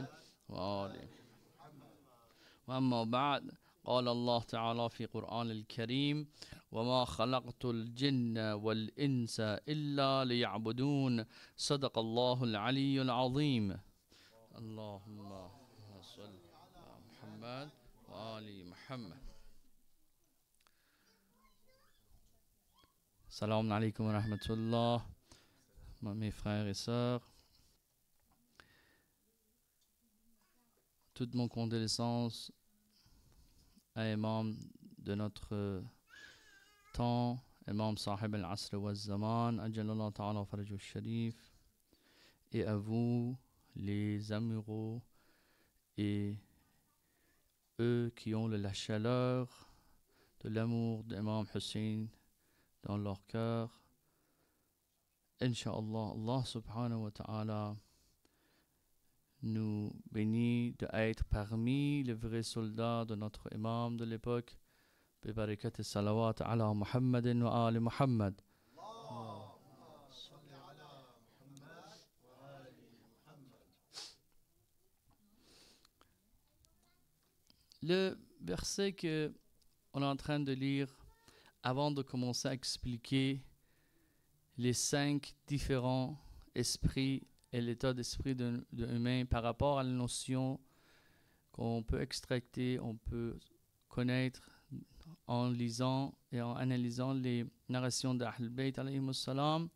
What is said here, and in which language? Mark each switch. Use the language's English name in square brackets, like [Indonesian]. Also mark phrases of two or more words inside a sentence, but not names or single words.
[Arabic] وآله وأما بعد قال الله تعالى في قرآن الكريم وما خلقت الجن والإنس إلا ليعبدون صدق الله العلي العظيم اللهم صل محمد وآل محمد سلام عليكم ورحمة الله, [French] mes frères et sœurs. Toute mon condoléance à Imam de notre temps, [Arabic] إمام صاحب العصر والزمان عجل الله تعالى فرجه الشريف, [French] et à vous, les amoureux et eux qui ont la chaleur de l'amour d'Imam Hussein dans leur cœur. Inch'Allah, [Arabic] الله سبحانه وتعالى [French] nous bénit d'être parmi les vrais soldats de notre imam de l'époque. [Arabic] ببركة صلوات على محمد وآل محمد. [French] Le verset que on est en train de lire avant de commencer à expliquer les 5 différents esprits et l'état d'esprit de l'humain par rapport à la notion qu'on peut extracter, on peut connaître en lisant et en analysant les narrations d' [Arabic] أهل البيت عليهم السلام.